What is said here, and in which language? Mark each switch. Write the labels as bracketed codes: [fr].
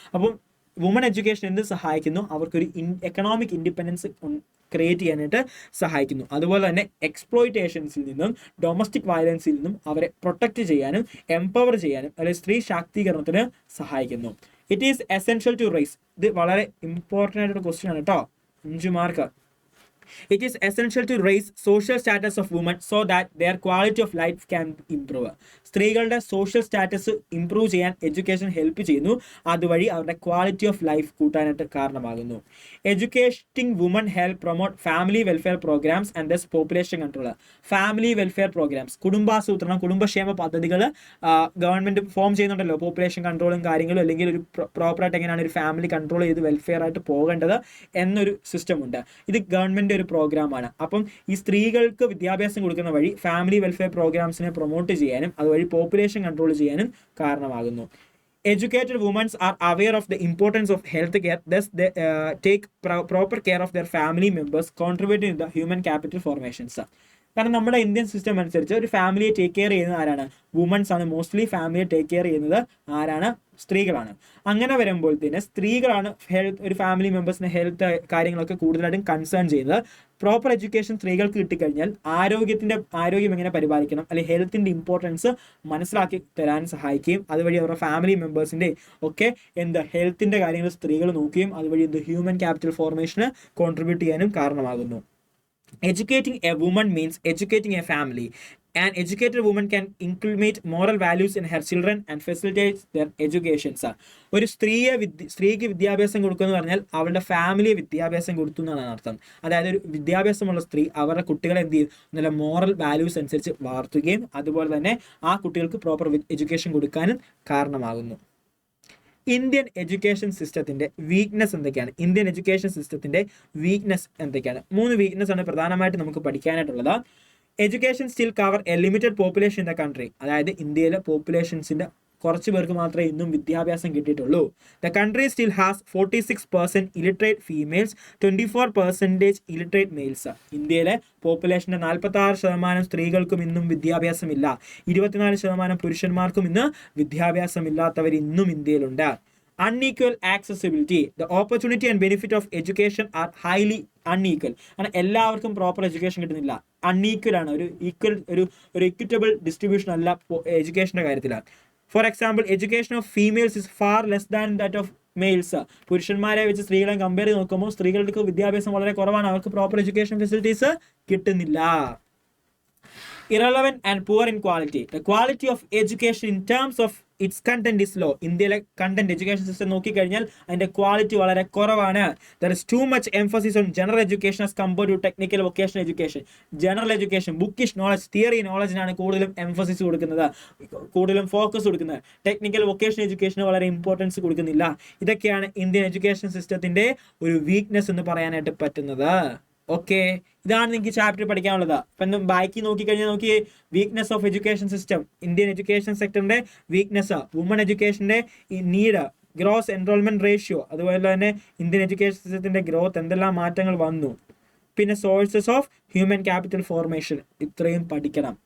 [ml] അപ്പം woman education എന്ത് സഹായിക്കുന്നു? അവർക്കൊരു എക്കണോമിക് ഇൻഡിപെൻഡൻസ് ക്രിയേറ്റ് ചെയ്യാനായിട്ട് സഹായിക്കുന്നു. അതുപോലെ തന്നെ എക്സ്പ്ലോയിറ്റേഷൻസിൽ നിന്നും ഡൊമസ്റ്റിക് വയലൻസിൽ നിന്നും അവരെ പ്രൊട്ടക്റ്റ് ചെയ്യാനും എംപവർ ചെയ്യാനും അല്ലെങ്കിൽ സ്ത്രീ ശാക്തീകരണത്തിന് സഹായിക്കുന്നു. [en] It is essential to rise. [ml] ഇത് വളരെ ഇമ്പോർട്ടൻ്റ് ആയിട്ടൊരു ക്വസ്റ്റ്യൻ ആണ് കേട്ടോ, 5 mark. [en] It is essential to raise social status of women so that their quality of life can improve. [ml] സ്ത്രീകളുടെ സോഷ്യൽ സ്റ്റാറ്റസ് ഇംപ്രൂവ് ചെയ്യാൻ എഡ്യൂക്കേഷൻ ഹെൽപ്പ് ചെയ്യുന്നു, അതുവഴി അവരുടെ ക്വാളിറ്റി ഓഫ് ലൈഫ് കൂട്ടാനായിട്ട് കാരണമാകുന്നു. [en] Educating woman help promote family welfare programmes and thus population control. [ml] Family welfare programmes, കുടുംബാസൂത്രണം, കുടുംബക്ഷേമ പദ്ധതികൾ government form ചെയ്യുന്നുണ്ടല്ലോ, പോപ്പുലേഷൻ കൺട്രോളും കാര്യങ്ങളും, അല്ലെങ്കിൽ ഒരു പ്രോപ്പറായിട്ട് എങ്ങനെയാണ് ഒരു ഫാമിലി കൺട്രോൾ ചെയ്ത് വെൽഫെയർ ആയിട്ട് പോകേണ്ടത് എന്നൊരു സിസ്റ്റം ഉണ്ട്. ഇത് ഗവൺമെന്റ് ഒരു പ്രോഗ്രാമാണ്. അപ്പം ഈ സ്ത്രീകൾക്ക് വിദ്യാഭ്യാസം കൊടുക്കുന്ന വഴി ഫാമിലി വെൽഫെയർ പ്രോഗ്രാംസിനെ പ്രൊമോട്ട് ചെയ്യാനും അതുവഴി പോപ്പുലേഷൻ കൺട്രോൾ ചെയ്യാനും കാരണമാകുന്നു. [en] Educated women are aware of the importance of health care, thus they take proper care of their family members, contributing to the human capital formations. [ml] കാരണം നമ്മുടെ ഇന്ത്യൻ സിസ്റ്റം അനുസരിച്ച് ഒരു ഫാമിലിയെ take care ചെയ്യുന്നത് ആരാണ്? Women's ആണ്. മോസ്റ്റ്ലി ഫാമിലിയെ take care ചെയ്യുന്നത് ആരാണ്? സ്ത്രീകളാണ്. അങ്ങനെ വരുമ്പോൾ തന്നെ സ്ത്രീകളാണ് ഒരു ഫാമിലി മെമ്പേഴ്സിന്റെ ഹെൽത്ത് കാര്യങ്ങളൊക്കെ കൂടുതലായിട്ടും കൺസേൺ ചെയ്യുന്നത്. പ്രോപ്പർ എഡ്യൂക്കേഷൻ സ്ത്രീകൾക്ക് കിട്ടിക്കഴിഞ്ഞാൽ ആരോഗ്യം എങ്ങനെ പരിപാലിക്കണം, അല്ലെങ്കിൽ ഹെൽത്തിന്റെ ഇമ്പോർട്ടൻസ് മനസ്സിലാക്കി തരാൻ സഹായിക്കുകയും അതുവഴി അവരുടെ ഫാമിലി മെമ്പേഴ്സിന്റെ ഒക്കെ ഹെൽത്തിന്റെ കാര്യങ്ങൾ സ്ത്രീകൾ നോക്കുകയും അതുവഴി ഹ്യൂമൻ ക്യാപിറ്റൽ ഫോർമേഷന് കോൺട്രിബ്യൂട്ട് ചെയ്യാനും കാരണമാകുന്നു. [en] Educating a woman means educating a family. An educated woman can inculcate moral values in her children and facilitate their education. [ml] ഒരു സ്ത്രീക്ക് വിദ്യാഭ്യാസം കൊടുക്കുക എന്ന് പറഞ്ഞാൽ അവളുടെ ഫാമിലിയെ വിദ്യാഭ്യാസം കൊടുത്തു എന്നാണ് അർത്ഥം. അതായത് ഒരു വിദ്യാഭ്യാസമുള്ള സ്ത്രീ അവരുടെ കുട്ടികളെ എന്ത് ചെയ്യും? നല്ല മോറൽ വാല്യൂസ് അനുസരിച്ച് വളർത്തുകയും അതുപോലെ തന്നെ ആ കുട്ടികൾക്ക് പ്രോപ്പർ എഡ്യൂക്കേഷൻ കൊടുക്കാനും കാരണമാകുന്നു. ഇന്ത്യൻ എഡ്യൂക്കേഷൻ സിസ്റ്റത്തിന്റെ വീക്ക്നെസ് എന്തൊക്കെയാണ്? ഇന്ത്യൻ എഡ്യൂക്കേഷൻ സിസ്റ്റത്തിന്റെ വീക്ക്നെസ് എന്തൊക്കെയാണ്? 3 വീക്ക്നെസ് ആണ് പ്രധാനമായിട്ട് നമുക്ക് പഠിക്കാനായിട്ടുള്ളത്. [en] Education still cover a limited population in the country. [ml] അതായത് ഇന്ത്യയിലെ പോപ്പുലേഷൻസിന്റെ കുറച്ച് പേർക്ക് മാത്രമേ ഇന്നും വിദ്യാഭ്യാസം കിട്ടിയിട്ടുള്ളൂ. [en] The country still has 46% illiterate females, 24% illiterate males. [ml] ഇന്ത്യയിലെ പോപ്പുലേഷന്റെ 46% സ്ത്രീകൾക്കും ഇന്നും വിദ്യാഭ്യാസമില്ല. 24% പുരുഷന്മാർക്കും ഇന്ന് വിദ്യാഭ്യാസമില്ലാത്തവർ ഇന്നും ഇന്ത്യയിലുണ്ട്. [en] Unequal accessibility. The opportunity and benefit of education are highly unequal. [ml] കാരണം എല്ലാവർക്കും പ്രോപ്പർ എഡ്യൂക്കേഷൻ കിട്ടുന്നില്ല. അൺഈക്വൽ ആണ്. ഒരു ഇക്വിറ്റബിൾ ഡിസ്ട്രിബ്യൂഷൻ അല്ല എഡ്യൂക്കേഷന്റെ കാര്യത്തിലാണ്. [en] For example, education of females is far less than that of males. [ml] പുരുഷന്മാരെ വെച്ച് സ്ത്രീകളെ കമ്പയർ ചെയ്ത് നോക്കുമ്പോൾ സ്ത്രീകൾക്ക് വിദ്യാഭ്യാസം വളരെ കുറവാണ്. അവർക്ക് പ്രോപ്പർ എഡ്യൂക്കേഷൻ ഫെസിലിറ്റീസ് കിട്ടുന്നില്ല. [en] Irrelevant and poor in quality. The quality of education in terms of its content is low. [ml] ഇന്ത്യയിലെ കണ്ടന്റ് എഡ്യൂക്കേഷൻ സിസ്റ്റം നോക്കിക്കഴിഞ്ഞാൽ അതിന്റെ ക്വാളിറ്റി വളരെ കുറവാണ്. [en] There is too much emphasis on general education as compared to technical vocational education. [ml] General education, Bookish knowledge, theory നോളജിനാണ് കൂടുതലും emphasis കൊടുക്കുന്നത്, കൂടുതലും focus കൊടുക്കുന്നത്. Technical vocational എഡ്യൂക്കേഷന് വളരെ ഇമ്പോർട്ടൻസ് കൊടുക്കുന്നില്ല. ഇതൊക്കെയാണ് ഇന്ത്യൻ എഡ്യൂക്കേഷൻ സിസ്റ്റത്തിന്റെ ഒരു വീക്ക്നെസ് എന്ന് പറയാനായിട്ട് പറ്റുന്നത്. ഓക്കെ, ഇതാണ് നിങ്ങൾക്ക് ചാപ്റ്റർ പഠിക്കാനുള്ളത്. അപ്പം ബാക്കി നോക്കിക്കഴിഞ്ഞാൽ weakness of education system, Indian education സെക്ടറിന്റെ weakness, woman എഡ്യൂക്കേഷന്റെ need, gross enrolment ratio, അതുപോലെ തന്നെ ഇന്ത്യൻ എഡ്യൂക്കേഷൻ സിസ്റ്റത്തിന്റെ ഗ്രോത്ത്, എന്തെല്ലാം മാറ്റങ്ങൾ വന്നു, പിന്നെ sources of human capital formation, ഇത്രയും പഠിക്കണം.